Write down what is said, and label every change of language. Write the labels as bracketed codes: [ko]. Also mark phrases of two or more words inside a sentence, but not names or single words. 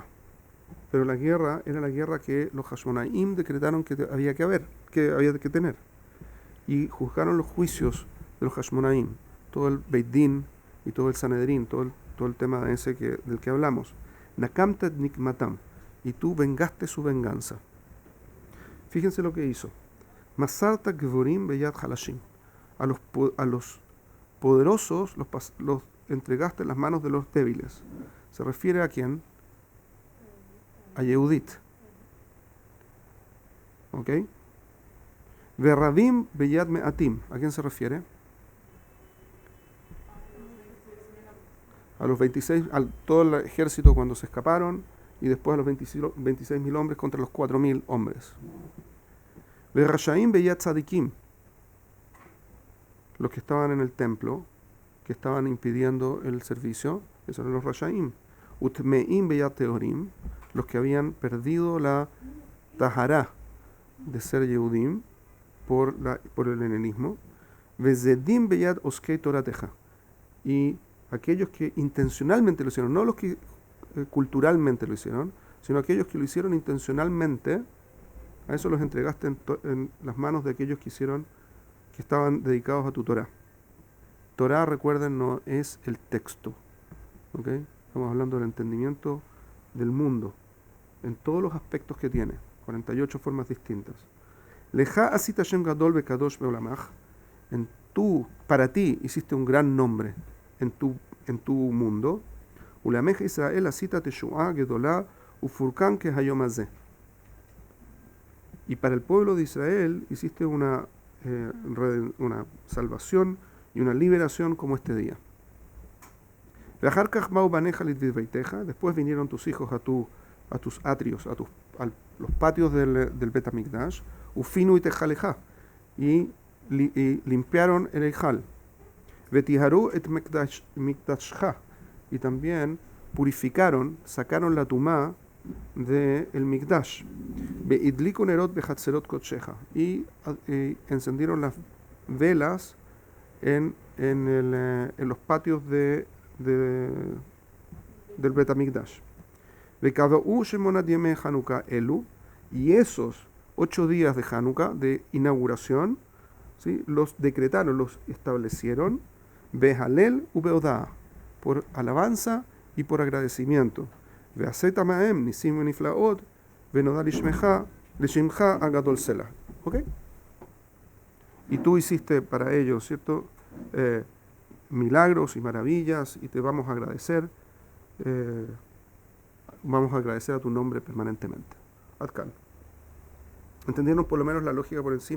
[es] Pero la guerra era la guerra que los Hashmonaim decretaron que había que tener. Y juzgaron los juicios de los Hashmonaim, todo el Beit Din y todo el Sanedrín, todo el tema ese del que hablamos. [he] נקמת נקמתם, [es] y tú vengaste su venganza. Fíjense lo que hizo. [he] מסרת גבורים ביד חלשים. [es] A los poderosos los entregaste en las manos de los débiles. ¿Se refiere a quién? A Yehudit. [he] ¿Ok? ורבים ביד מעטים. [es] ¿A quién se refiere? A los 26, a todo el ejército cuando se escaparon, y después a los 26.000 hombres contra los 4.000 hombres. [he] ורשעים ביד צדיקים. [es] Los que estaban en el templo, que estaban impidiendo el servicio, esos eran los Rashaim. [he] וטמאים ביד טהורים, [es] los que habían perdido la tahará de ser Yehudim por el helenismo. [he] וזדים ביד עוסקי תורתך, [es] y aquellos que intencionalmente lo hicieron, no los que culturalmente lo hicieron, sino aquellos que lo hicieron intencionalmente, a eso los entregaste en las manos de aquellos que estaban dedicados a tu Torah. Torah, recuerden, no es el texto. ¿Okay? Estamos hablando del entendimiento del mundo, en todos los aspectos que tiene, 48 formas distintas. [he] לך עשית שם גדול וקדוש בעולמך. [es] Para ti hiciste un gran nombre en tu mundo. [he] ולעמך ישראל עשית תשועה גדולה ופורקן כ היום הזה. [es] Y para el pueblo de Israel hiciste una salvación y una liberación como este día. Después vinieron tus hijos a tus atrios, a los patios del Bet HaMikdash, [he] ופינו את היכלך, [es] y limpiaron el Eijal. [he] וטהרו את מקדשך, [es] y también purificaron, sacaron la tumá del Mikdash. [he] והדליקו נרות בחצרות קדשך, [es] y encendieron las velas en los patios del Bet HaMikdash. [he] וקבעו שמונת ימי חנוכה אלו, [es] y esos 8 días de Hanukkah, de inauguración, ¿sí?, los decretaron, los establecieron, [he] בהלל ובהודאה, [es] por alabanza y por agradecimiento. [he] ועשית עמהם נסים נפלאות ונודה לשמך הגדול סלה. [es] ¿Ok? Y tú hiciste para ellos, ¿cierto?, milagros y maravillas, y te vamos a agradecer. Vamos a agradecer a tu nombre permanentemente. [he] עדכאן. [es] ¿Entendieron por lo menos la lógica por encima?